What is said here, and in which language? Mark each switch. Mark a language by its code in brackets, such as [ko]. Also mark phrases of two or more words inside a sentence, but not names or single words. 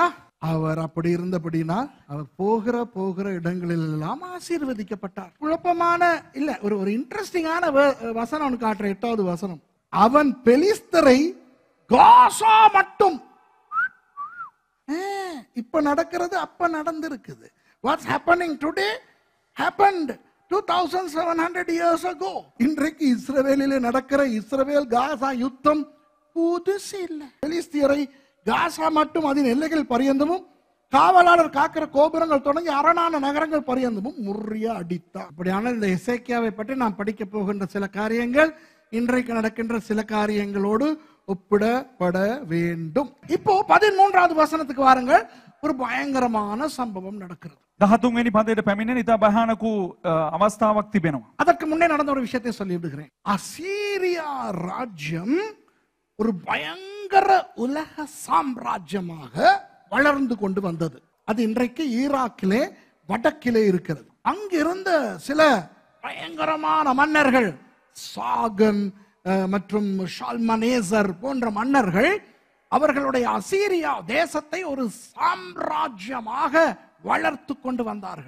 [ta] அவர் அப்படி இருந்தபடினால் அவர் போகிற இடங்களில் எல்லாம் ஆசீர்வதிக்கப்பட்டார். குழப்பமான இல்ல, ஒரு இன்ட்ரெஸ்டிங்கான வசனம் ஒன்று காட்டுற. 8வது வசனம். அவன் பெலிஸ்தரை காசா மட்டும், இப்ப நடக்கிறது அப்ப நடந்திருக்குது. [en] what's happening today happened 2700 years ago. [ta] இன்றைக்கு இஸ்ரவேலிலே நடக்கிற இஸ்ரவேல் காசா யுத்தம் புதுசு இல்லை. பெலிஸ்தியரை காசா மட்டும் அதன் எல்லைகள் பரியந்தமும் காவலாளர் காக்கிற கோபுரங்கள் தொடங்கி அரணான நகரங்கள் பரியந்தமும் முறிய அடித்தார். அப்படியான இந்த எசேக்கியாவை பற்றி நாம் படிக்க போகின்ற சில காரியங்கள் இன்றைக்கு நடக்கின்ற சில காரியங்களோடு ஒப்பிடப்பட வேண்டும். இப்போ 13வது வசனத்துக்கு வாருங்கள். ஒரு பயங்கரமான சம்பவம் நடக்கிறது. [si] 13 වෙනි පදයට පැමිණෙන ඉතා භයානක අවස්ථාවක් තිබෙනවා. [ta] அதற்கு முன்னே நடந்த ஒரு விஷயத்தை சொல்லி விடுகிறேன். அசீரியா ராஜ்யம் ஒரு பயங்கர உலக சாம்ராஜ்யமாக வளர்ந்து கொண்டு வந்தது. அது இன்றைக்கு ஈராக்கிலே வடக்கிலே இருக்கிறது. அங்கிருந்த சில பயங்கரமான மன்னர்கள், சாகன் மற்றும் ஷால்மனேசர் போன்ற மன்னர்கள் அவர்களுடைய அசீரியா தேசத்தை ஒரு சாம்ராஜ்யமாக வளர்த்து கொண்டு வந்தார்கள்.